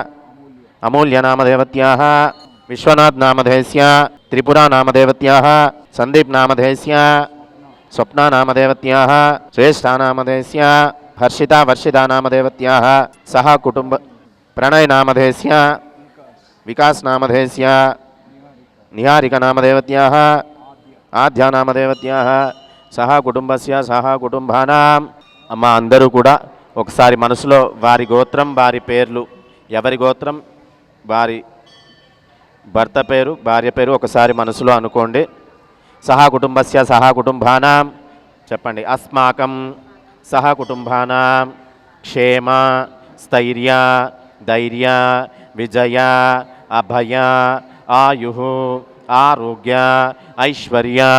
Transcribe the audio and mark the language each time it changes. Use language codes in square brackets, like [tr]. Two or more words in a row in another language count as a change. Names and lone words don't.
[sa] अमूल्यनामधेयवत्याः विश्वनाथनामधेयस्य त्रिपुरानामधेयवत्याः सन्दीपनामधेयस्य स्वप्ना नामधेयवत्याः श्रेष्ठा नामधेयस्य हर्षिता वर्षिता नामधेयवत्याः सह कुटुंब प्रणय नामधेयस्य विकास नामधेयस्य निहारिका नामधेयवत्याः आद्या नामधेयवत्याः सह कुटुंबस्य सह कुटुंबानां [te] అమ్మ అందరూ కూడా ఒకసారి మనసులో వారి గోత్రం వారి పేర్లు ఎవరి గోత్రం వారి భర్త పేరు భార్య పేరు ఒకసారి మనసులో అనుకోండి [sa] सह कुटुंबस्य सह कुटुंबानां చెప్పండి अस्माकं सह कुटुंबानां क्षेम स्थैर्य धैर्य विजय अभय आयुः आरोग्य ऐश्वर्य